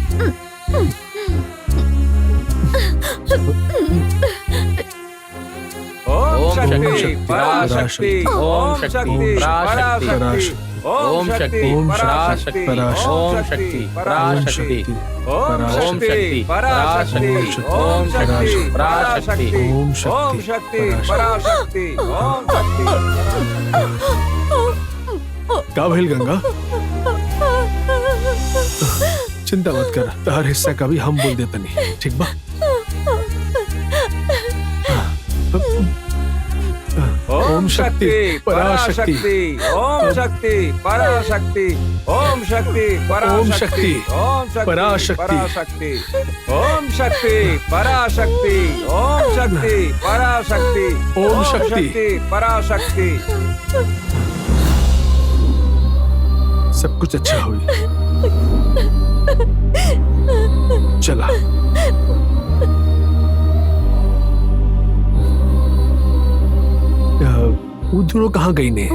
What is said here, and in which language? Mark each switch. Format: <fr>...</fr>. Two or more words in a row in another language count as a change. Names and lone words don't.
<sa>ओम शक्ति पराशक्ति ओम शक्ति पराशक्ति ओम शक्ति पराशक्ति ओम शक्ति पराशक्ति ओम शक्ति पराशक्ति ओम शक्ति पराशक्ति ओम शक्ति पराशक्ति ओम शक्ति।</sa> <bho>का भइल गंगा? चिंता मत कर, तार हिस्सा का भी हम बोल देते नहीं, ठीक बा?</bho> <sa>ओम शक्ति पराशक्ति ओम शक्ति पराशक्ति ओम शक्ति पराशक्ति ओम शक्ति पराशक्ति ओम शक्ति पराशक्ति ओम शक्ति पराशक्ति ओम शक्ति पराशक्ति।</sa> <bho>सब कुछ अच्छा हुई। चला। वो दोनों कहाँ गई ने?</bho>